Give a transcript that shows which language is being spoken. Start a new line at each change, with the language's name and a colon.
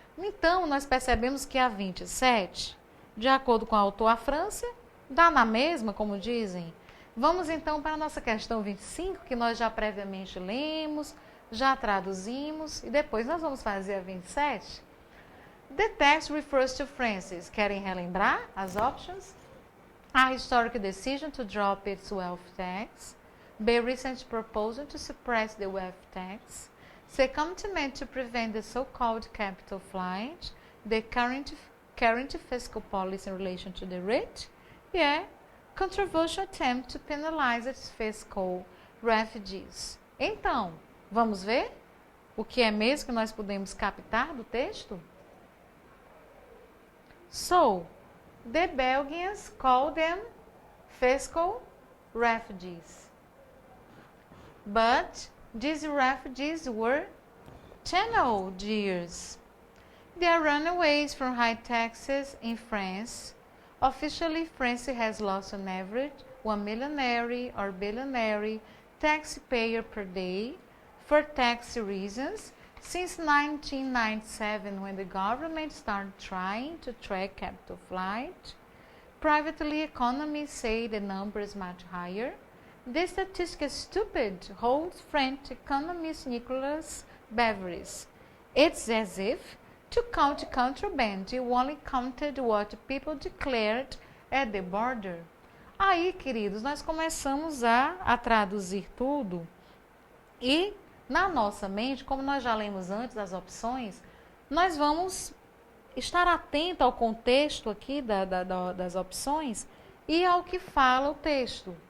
Portuguese: Então, nós percebemos que a 27, de acordo com o autor, a França, dá na mesma, como dizem. Vamos então para a nossa questão 25, que nós já previamente lemos, já traduzimos, e depois nós vamos fazer a 27.
English: The text refers to Francis.
Portuguese: Querem relembrar as
English: options? A historic decision to drop its wealth tax. B. Recent proposal to suppress the wealth tax. C. Commitment to prevent the so-called capital flight. The current fiscal policy in relation to the rich. E controversial attempt to penalize its fiscal refugees.
Portuguese: Então, vamos ver o que é mesmo que nós podemos captar do texto?
English: So, the Belgians call them fiscal refugees. But these refugees were channel Jews. They are runaways from high taxes in France. Officially, France has lost on average 1 millionaire or billionaire taxpayer per day for tax reasons since 1997, when the government started trying to track capital flight. Privately, economists say the number is much higher. This statistic is stupid, holds French economist Nicolas Beveris. It's as if to count contraband, you only counted what people declared at the border.
Portuguese: Aí, queridos, nós começamos a traduzir tudo e na nossa mente, como nós já lemos antes as opções, nós vamos estar atento ao contexto aqui das opções e ao que fala o texto.